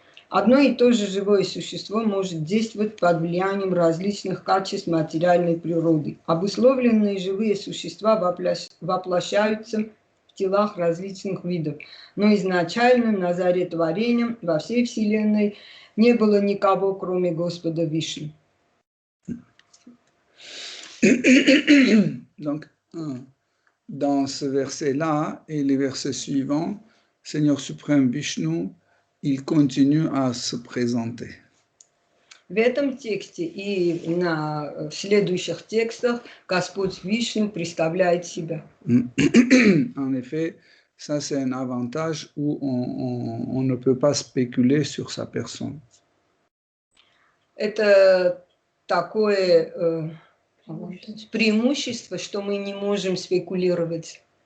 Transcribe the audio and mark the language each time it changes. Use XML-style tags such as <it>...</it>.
<ru>Одно и то же живое существо может действовать под влиянием различных качеств материальной природы. Обусловленные живые существа воплощаются в телах различных видов. Но изначально на заре творения во всей Вселенной не было никого, кроме Господа Вишну.</ru> <fr>Donc, dans ce verset-là et les versets suivants, Seigneur suprême Vishnu, il continue à se présenter.</fr> <ru>В этом тексте и в следующих текстах Господь Вишну представляет себя.</ru> <fr>En effet, ça c'est un avantage où on ne peut pas spéculer sur sa personne.</fr> <ru>Это такое преимущество, что мы не можем спекулировать.</ru>